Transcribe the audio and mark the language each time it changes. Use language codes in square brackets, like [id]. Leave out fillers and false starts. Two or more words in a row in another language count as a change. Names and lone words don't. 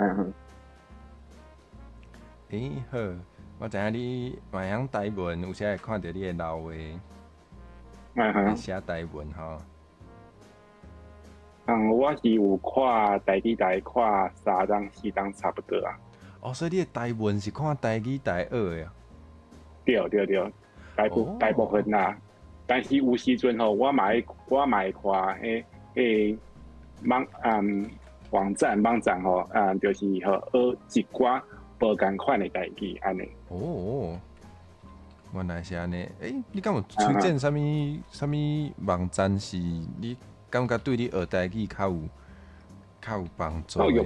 [nan] 好，我知影你嘛晓台文，有时会看到你的老话，写台文吼。我是有看台语台看3档4档差不多啊。所以你的台文是看台语台学的啊？对，大部分啦。但是有时阵吼，我嘛会看迄网站吼，就是吼学一寡无共款的代志安尼。原来是安尼。你敢有推荐啥物网站是你感觉对你学台语较有帮助的？